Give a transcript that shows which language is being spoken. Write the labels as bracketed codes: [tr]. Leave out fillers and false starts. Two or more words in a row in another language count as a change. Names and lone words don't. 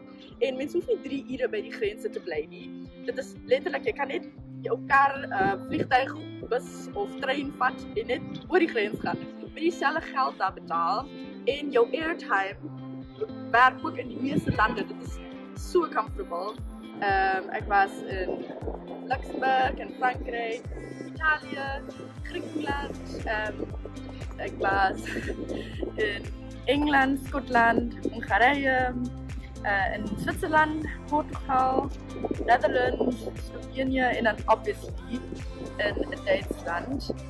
[af] En mens hoef nie 3 ure by die grense te bly nie. Dit is letterlik, jy kan net jou kar, vliegtuig, bus of trein vat en net oor die grens gaan. Met dieselfde geld daar betaal en jou airtime werk ook in die meeste lande. Dit is so comfortable. Ek was in Luxemburg en Frankryk, Italië, Griekenland, ek was in Engeland, Skotland, Hongarije, in Zwitserland, Portugal, Netherlands, Slovenië en dan obviously in Duitsland.